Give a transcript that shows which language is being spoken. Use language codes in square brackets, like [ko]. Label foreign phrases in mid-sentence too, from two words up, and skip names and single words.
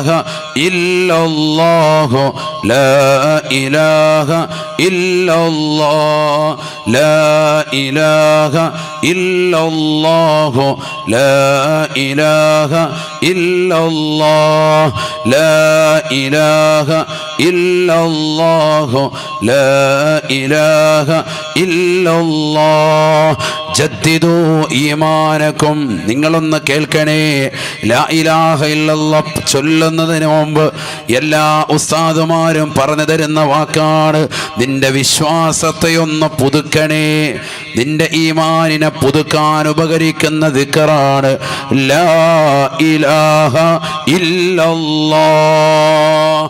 [ar] إلا الله لا إله إلا الله لا إله إلا الله لا إله إلا الله لا إله إلا الله لا إله إلا الله جددوا إيمانكم. [ml] നിങ്ങളൊന്ന് കേൾക്കണേ, [ar] لا إله إلا الله [ml] ചൊല്ലുന്നതിന് മുമ്പ് എല്ലാ ഉസ്താദുമാരും പറഞ്ഞു തരുന്ന വാക്കാണ്. നിന്റെ വിശ്വാസത്തെ ഒന്ന് പുതുക്കണേ, നിന്റെ ഈമാനിനെ പുതുക്കാൻ ഉപകരിക്കുന്ന ദിക്റാണ് [ar] لا إله إلا الله.